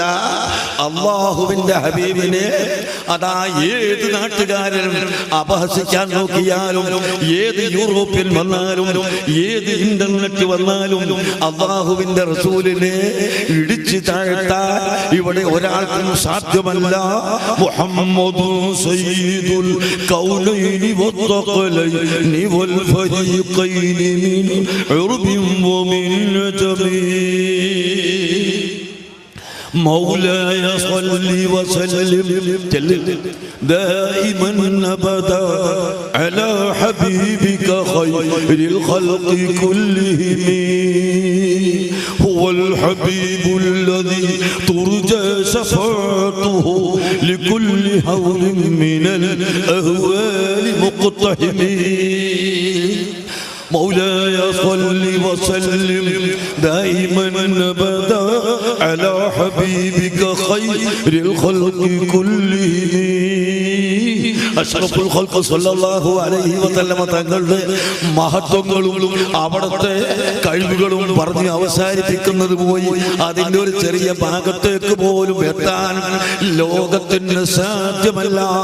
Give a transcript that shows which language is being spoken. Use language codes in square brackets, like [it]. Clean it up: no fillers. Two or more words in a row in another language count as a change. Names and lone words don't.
[ml] അല്ലാഹുവിന്റെ ഹബീബിനെ അതാ ഏത് നാട്ടുകാരനും അപഹസിക്കാൻ നോക്കിയാലും, ഏത് യൂറോപ്യൻ വന്നാലും, ഏത് ഇന്റർനെറ്റ് വന്നാലും അല്ലാഹുവിന്റെ റസൂലിനെ ഇടിച്ചു താഴ്ത്താൻ ഇവിടെ ഒരാൾക്കും സാധ്യമല്ല. [ar] محمد سيد الكونين والثقلين والفريقين من عرب ومن عجم. مولاي صل وسلم دائما أبدا على حبيبك خير الخلق كلهم. هو الحبيب الذي ترجى شفاعته لكل هول من الأهوال مقتحم. مولاي صل وسلم دائما أبدا على حبيبك خير الخلق كلهم. أشرف الخلق صلى الله عليه وسلم [ml] തങ്ങളുടെ മഹത്വങ്ങളും അവിടുത്തെ കഴിവുകളും പറഞ്ഞ് അവസാനിപ്പിക്കുന്നത് പോയി അതിൻ്റെ ഒരു ചെറിയ ഭാഗത്തേക്ക് പോലും എത്താൻ ലോകത്തിന് സാധ്യമല്ല.